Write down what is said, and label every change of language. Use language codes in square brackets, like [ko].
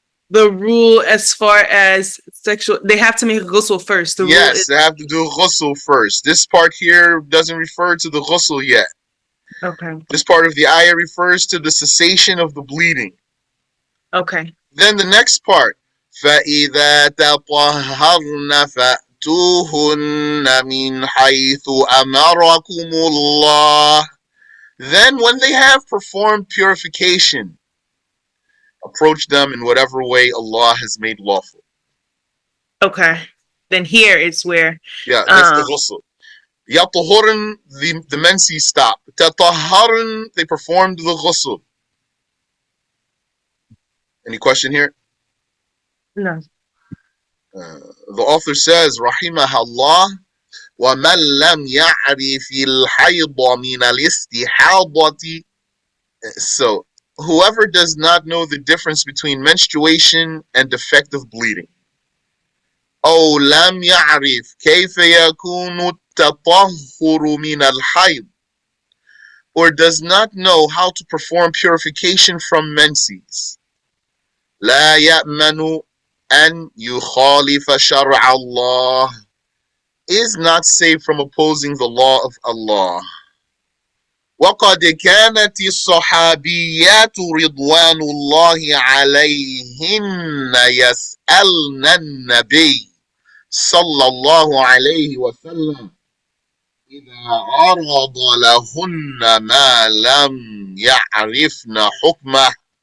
[en] The rule as far as sexual, they have to make a ghusl first. The rule is Yes, they have to do ghusl first. This part here doesn't refer to the ghusl yet. okay. This part of the ayah refers to the cessation of the bleeding. Okay. Then the next part, [ar] فَإِذَا تَطَهَّرْنَ فَأْتُوهُنَّ مِنْ حَيْثُ أَمَرَكُمُ اللَّهُ. [en] Then when they have performed purification, approach them in whatever way Allah has made lawful. Okay. Then here it's where Yeah, that's the um ghusl. يطهرن, the Menses stop. تطهرن, they performed the ghusl. Any question here? no. The author says, [ar] rahimahullah, وَمَنْ لَمْ يَعْرِفِ الْحَيْضَ مِنَ الْإِسْتِحَاضَةِ. [en] So, whoever does not know the difference between menstruation and defective bleeding, [ar] أو لم يعرف كيف يكون التطهر من الحيض, [en] or does not know how to perform purification from menses, [ar] لا يأمن أن يخالف شرع الله, [en] is not safe from opposing the law of Allah. [ar] وقد كانت الصحابيات رضوان الله عليهن يسألن النبي صلى الله عليه وسلم إذا عرض لهن ما لم يعرفن حكمه